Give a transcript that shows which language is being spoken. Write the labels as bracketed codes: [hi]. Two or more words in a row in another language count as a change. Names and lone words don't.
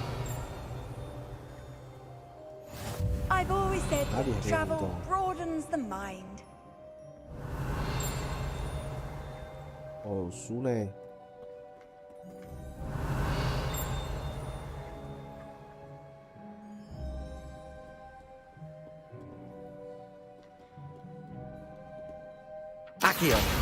[en] I've always said that travel broadens the mind. Oh, 书嘞。 Accio.